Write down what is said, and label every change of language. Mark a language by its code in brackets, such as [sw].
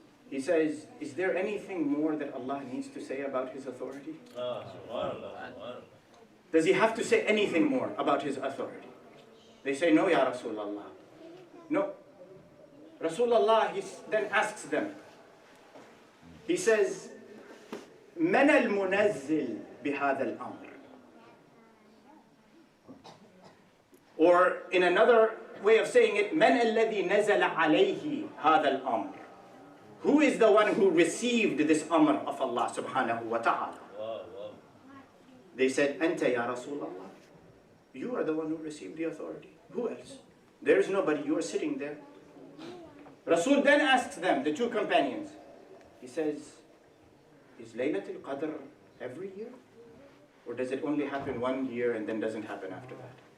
[en] He says, is there anything more that Allah needs to say about His authority? Does He have to say anything more about His authority? They say, no, Ya Rasulullah. No. Rasulullah, he then asks them. He says, [ar] مَنَ الْمُنَزِّلِ بِهَذَا الْأَمْرِ. [en] Or in another way of saying it, [ar] مَنْ الَّذِي نَزَلَ عَلَيْهِ هَذَا الْأَمْرِ. [en] Who is the one who received this amr of Allah subhanahu wa ta'ala? They said, [ar] أَنْتَ يَا رَسُولَ اللَّهِ. [en] You are the one who received the authority. Who else? There is nobody. You are sitting there. Rasul then asks them, the two companions. He says, is Laylatul Qadr every year? Or does it only happen 1 year and then doesn't happen after that?